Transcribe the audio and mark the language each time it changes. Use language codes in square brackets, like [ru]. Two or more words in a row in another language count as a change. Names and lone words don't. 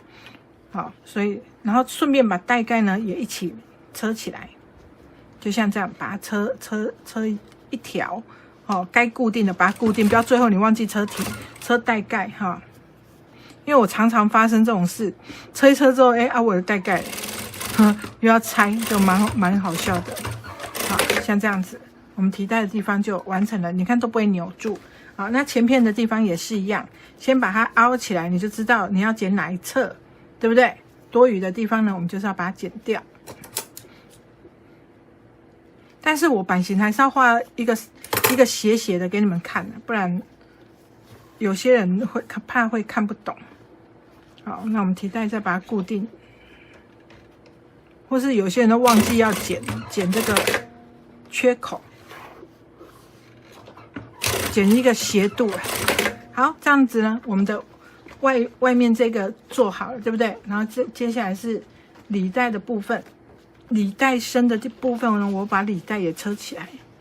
[zh] 好，所以然後順便把帶蓋呢也一起車起來，就像這樣把它車一條。哦，該固定的把它固定，不要最後你忘記車帶蓋哈。因為我常常發生這種事，車一車之後，我的帶蓋又要拆，就蠻好笑的。好，像這樣子，我們提帶的地方就完成了，你看都不會扭住。好，那前片的地方也是一樣，先把它凹起來，你就知道你要剪哪一側，對不對？多餘的地方呢，我們就是要把它剪掉。但是我版型還是要畫一個斜斜的給你們看的，不然有些人會怕會看不懂。好，那我們提帶再把它固定，或是有些人都忘記要剪這個缺口，剪一個斜度。好，這樣子呢，我們的外面這個做好了，对不對？然後接下來是裡帶的部分。裡帶深的這部分呢，我把裡帶也車起來。